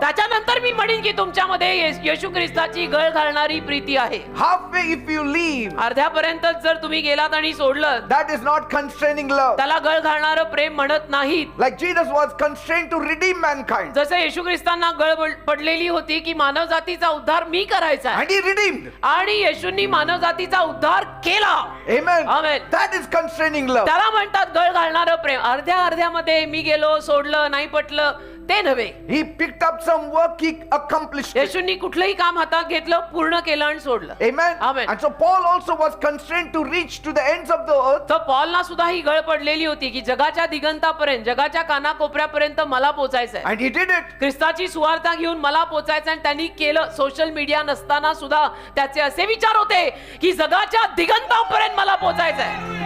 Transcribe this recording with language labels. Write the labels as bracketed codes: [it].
[mr] त्याच्यानंतर मी म्हणेन की तुमच्यामध्ये येशू ख्रिस्ताची गळ घालणारी प्रीती आहे. [en] Halfway if you leave, [mr] अर्ध्यापर्यंत जर तुम्ही गेलात आणि सोडलं [en] that is not constraining love. [mr] त्याला गळ घालणारं प्रेम म्हणत नाहीत. [en] Like Jesus was constrained to redeem mankind. [mr] जसं येशू ख्रिस्तांना गळ पडलेली होती की मानव जातीचा उद्धार मी करायचा आहे. [en] And he redeemed. [mr] आणि येशूंनी मानव जातीचा उद्धार केला. [en] Amen. Amen. That is constraining love. [mr] त्याला म्हणतात गळ घालणारं प्रेम. अर्ध्यामध्ये मी गेलो सोडलं नाही पटलं ते नव्हे. [en] He picked up some work, he accomplished it. [mr] येशूंनी कुठलंही काम हातात घेतलं पूर्ण केलं आणि सोडलं. [en] Amen. Amen. And so Paul also was constrained to reach to the ends of the earth. [mr] तर पॉलला सुद्धा ही गळ पडलेली होती की जगाच्या दिगंतापर्यंत जगाच्या कानाकोपऱ्यापर्यंत मला पोचायचंय. [en] And he did it. [mr] ख्रिस्ताची सुवार्ता घेऊन मला पोचायचं आणि त्यांनी केलं. सोशल मीडिया नसताना सुद्धा त्याचे असे विचार होते की जगाच्या दिगंतापर्यंत मला पोचायचंय.